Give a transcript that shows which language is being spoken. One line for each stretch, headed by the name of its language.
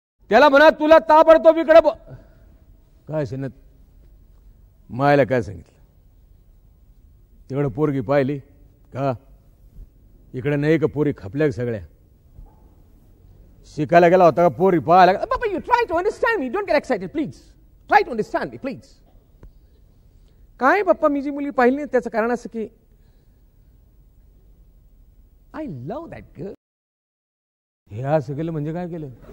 Marathi: त्याला म्हणा तुला ताबडतोब इकडं. काय शेणत मायला काय सांगितलं? तिकडं पोरगी पाहिली, का इकडे नाही का पोरी खपल्या सगळ्या? शिकायला गेला होता का पोरी पाहायला?
English: बाबा you try to understand me, don't get excited please, try to understand me please.
Marathi: काय बाप्पा मी जी मुली पाहिली नाही त्याचं कारण असं की
English: I love that girl.
Marathi: हे असं केलं म्हणजे काय केलं?